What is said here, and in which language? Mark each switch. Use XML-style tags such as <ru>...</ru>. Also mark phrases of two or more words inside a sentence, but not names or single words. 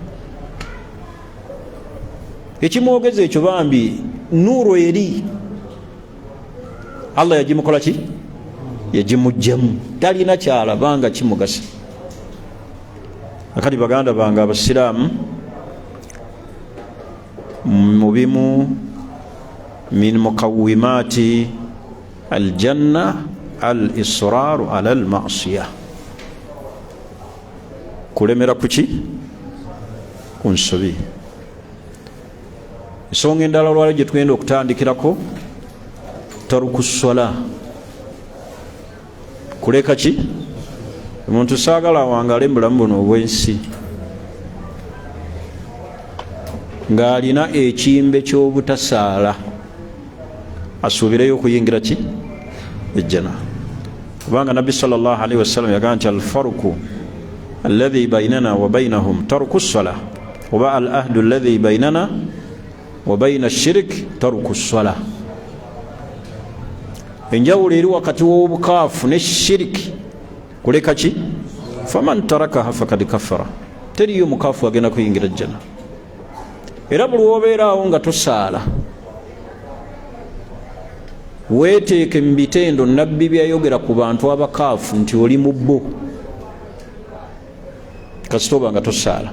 <lg>Ekimwogeza ekyo bambi nuuru eri Allah yagimukola ki? Yagimugjamu, talina kyalabanga kimugasa. Akati baganda bange abasiraamu, mu bimu</lg> <ar>من مقومات الجنة الإصرار على المعصية,</ar> <lg>kulemera kuki? Ku nsobi. ensonga endala olwali gye tugenda okutandikirako</lg> <ar>ترك الصلاة,</ar> <lg>kuleka ki? Omuntu saagala wangale mubulamu buno obwensi ng'alina ekimbe ky'obutasaala asuubireyo okuyingira ki? Ejjana. Kubanga Nabbi</lg> <ar>صلى الله عليه وسلم</ar> <lg>yagamba nti</lg> <ar>الفرق الذي بيننا وبينهم ترك الصلاة oba العهد الذي بيننا وبين الشرك ترك الصلاة.</ar> <lg>Enjawulo eri wakati w'obukaafu ne shiriki kuleka ki?</lg> <ar>فمن تركها فقد كفر.</ar> <lg>Teriyo mukaafu agenda kuyingira ejjana. Era buli wobeeraawo nga tosaala weeteeke mu bitendo nabbi byayogera ku bantu abakaafu nti oli mu bo kasita oba nga tosaala.</lg>